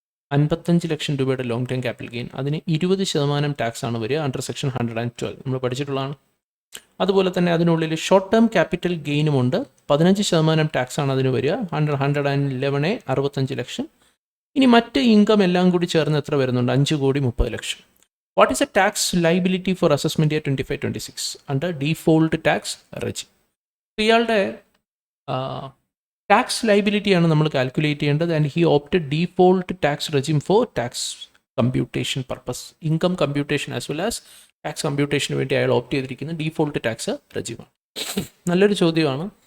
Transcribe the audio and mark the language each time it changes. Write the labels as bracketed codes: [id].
[ml] 55,00,000 രൂപയുടെ long term capital gain. അതിന് 20% tax ആണ് വരിക അണ്ടർ സെക്ഷൻ 112 നമ്മൾ പഠിച്ചിട്ടുള്ളതാണ്. അതുപോലെ തന്നെ അതിനുള്ളിൽ ഷോർട്ട് ടേം ക്യാപിറ്റൽ ഗെയിനുമുണ്ട്. 15% ടാക്സ് ആണ് അതിന് വരിക അണ്ടർ 111A 65,00,000. ഇനി മറ്റ് ഇൻകം എല്ലാം കൂടി ചേർന്ന് എത്ര വരുന്നുണ്ട്? 5,30,00,000. [en] What is a tax liability for assessment year 25-26 under default tax regime? [ml] ഇയാളുടെ ടാക്സ് ലൈബിലിറ്റിയാണ് നമ്മൾ കാൽക്കുലേറ്റ് ചെയ്യേണ്ടത്. [en] And he opted default tax regime for tax computation purpose. [ml] Income computation as well as tax കമ്പ്യൂട്ടേഷന് വേണ്ടി അയാൾ ഓപ്റ്റ് ചെയ്തിരിക്കുന്നത് default tax റെജിമാണ്. നല്ലൊരു ചോദ്യമാണ്.